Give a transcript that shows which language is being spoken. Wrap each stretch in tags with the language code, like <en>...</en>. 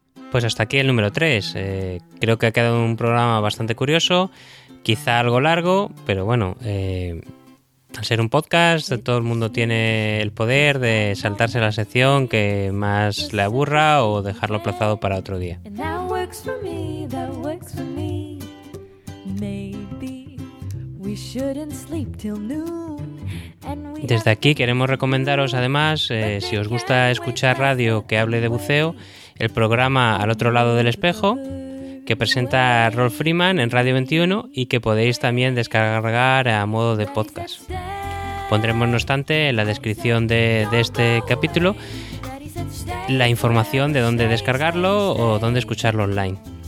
<es>Pues hasta aquí el número 3. Creo que ha quedado un programa bastante curioso. Quizá algo largo, pero bueno, al ser un podcast, todo el mundo tiene el poder de saltarse la sección que más le aburra o dejarlo aplazado para otro día.</es> <en>That works for me. Maybe we shouldn't sleep till noon.</en> <es>Desde aquí queremos recomendaros además, si os gusta escuchar radio que hable de buceo, el programa Al Otro Lado del Espejo, que presenta Rolf Freeman en Radio 21 y que podéis también descargar a modo de podcast. Pondremos, no obstante, en la descripción de este capítulo la información de dónde descargarlo o dónde escucharlo online.</es>